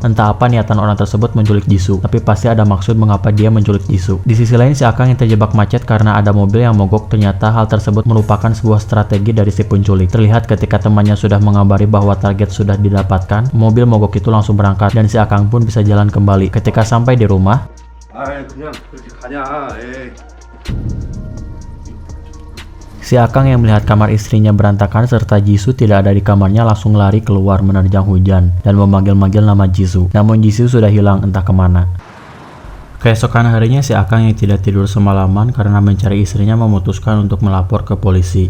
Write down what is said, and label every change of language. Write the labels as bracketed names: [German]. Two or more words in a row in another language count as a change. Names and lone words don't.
[Indonesian] Entah apa niatan orang tersebut menculik Jisoo, tapi pasti ada maksud mengapa dia menculik Jisoo. Di sisi lain si Akang yang terjebak macet karena ada mobil yang mogok, ternyata hal tersebut merupakan sebuah strategi dari si penculik. Terlihat ketika temannya sudah mengabari bahwa target sudah didapatkan, mobil mogok itu langsung berangkat dan si Akang pun bisa jalan kembali. Ketika sampai di rumah, [Korean] 그냥 그렇게 가냐. 에이. [Indonesian] si Akang yang melihat kamar istrinya berantakan serta Jisoo tidak ada di kamarnya langsung lari keluar menerjang hujan dan memanggil-manggil nama Jisoo. Namun Jisoo sudah hilang entah kemana. Keesokan harinya si Akang yang tidak tidur semalaman karena mencari istrinya memutuskan untuk melapor ke polisi.